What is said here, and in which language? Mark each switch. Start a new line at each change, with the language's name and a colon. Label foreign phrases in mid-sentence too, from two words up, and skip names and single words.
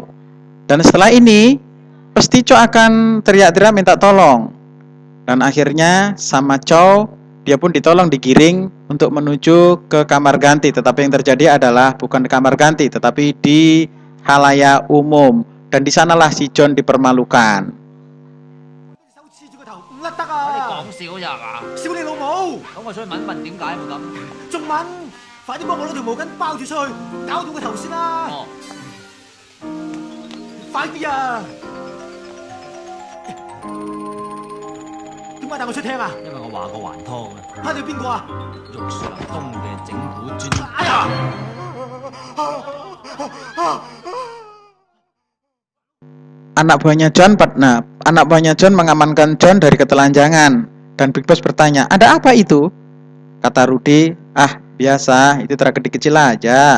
Indonesian: Dan setelah ini, pasti Chow akan teriak-teriak minta tolong. Dan akhirnya sama Chow, dia pun ditolong digiring untuk menuju ke kamar ganti. Tetapi yang terjadi adalah bukan di kamar ganti, tetapi di halayak umum. Dan di sanalah si John dipermalukan.
Cantonese: 唔甩得啊！講笑咋嘛？笑你老母！咁我出去問一問點解會咁？仲問？快啲幫我攞條毛巾包住出去，搞到個頭先啦！哦，快啲啊！點解帶我出廳啊？因為我話過還拖嘅，蝦你邊個啊？玉樹臨風嘅整蠱專。哎呀！
Indonesian: Anak buahnya John mengamankan John dari ketelanjangan. Dan Big Boss bertanya, ada apa itu? Kata Rudy, ah biasa, itu tragedi kecil aja.